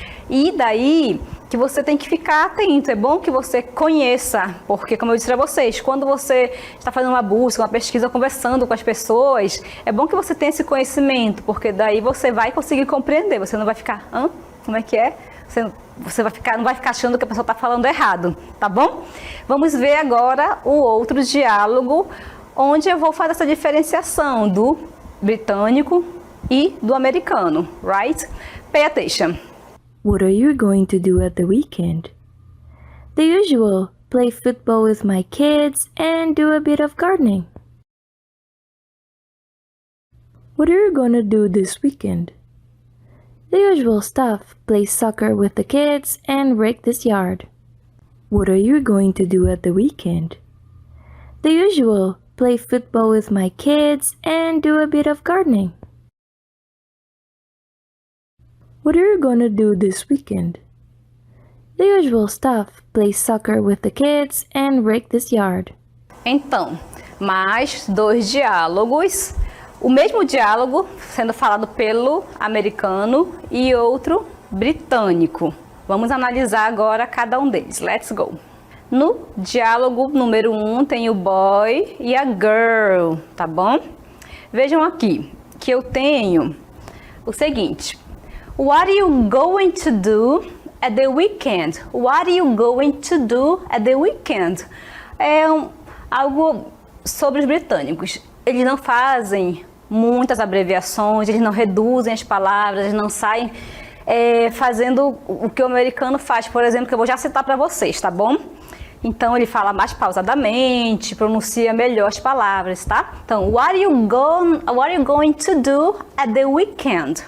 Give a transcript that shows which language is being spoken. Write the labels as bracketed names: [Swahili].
[Portuguese] E daí que você tem que ficar atento, é bom que você conheça, porque como eu disse para vocês, quando você está fazendo uma busca, uma pesquisa, conversando com as pessoas, é bom que você tenha esse conhecimento, porque daí você vai conseguir compreender, você não vai ficar, hã? Como é que é? Você não vai ficar achando que a pessoa está falando errado, tá bom? Vamos ver agora o outro diálogo, onde eu vou fazer essa diferenciação do britânico e do americano, right? [English] Pay attention. What are you going to do at the weekend? The usual, play football with my kids and do a bit of gardening. What are you gonna do this weekend? The usual stuff, play soccer with the kids and rake this yard. What are you going to do at the weekend? The usual, play football with my kids and do a bit of gardening. What are you gonna do this weekend? The usual stuff, play soccer with the kids and rake this yard. [Portuguese] Então, mais dois diálogos. O mesmo diálogo sendo falado pelo americano e outro britânico. Vamos analisar agora cada um deles. [English] Let's go! [Portuguese] No diálogo número 1 tem o boy e a girl, tá bom? Vejam aqui que eu tenho o seguinte. What are you going to do at the weekend? What are you going to do at the weekend? É algo sobre os britânicos. Eles não fazem muitas abreviações, eles não reduzem as palavras, eles não saem fazendo o que o americano faz, por exemplo, que eu vou já citar para vocês, tá bom? Então, ele fala mais pausadamente, pronuncia melhor as palavras, tá? [English] Então, what are you going to do at the weekend?